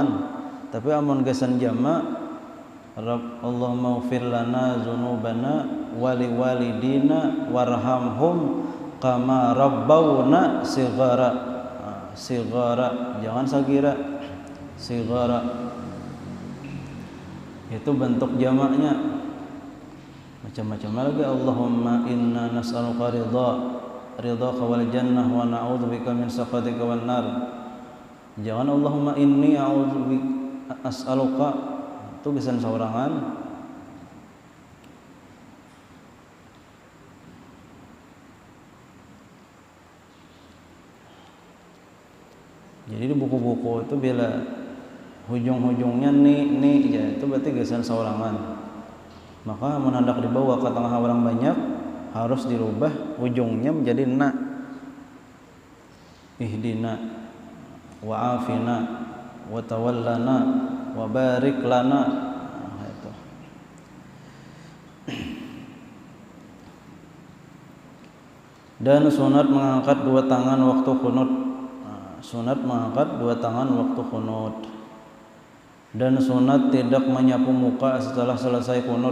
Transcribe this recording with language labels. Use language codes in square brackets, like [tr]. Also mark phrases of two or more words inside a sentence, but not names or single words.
[bjn] Tapi amun gasan jamak, [ar] اللهم اغفر لنا ذنوبنا ولوالدينا وارحمهم كما ربونا صغارا. [bjn] Sighara, jangan sagira. Sighara itu bentuk jamaknya. Macam-macam lagi. [ar] اللهم إنا نسألك رضاك والجنة ونعوذ بك من سخطك والنار. Jangan اللهم إني أعوذ بك أسألك, [bjn] itu bisa seorangan. Jadi di buku-buku itu bila hujung-hujungnya ni ya, itu berarti gasan seorangan. Maka menandak dibawa ke tengah orang banyak harus dirubah ujungnya menjadi na. [ar] اهدنا وعافنا وتولنا وبارك لنا. [bjn] Nah, itu. [id] Dan sunat mengangkat dua tangan waktu qunut. Sunat mengangkat dua tangan waktu qunut. Dan sunat tidak menyapu muka setelah selesai qunut.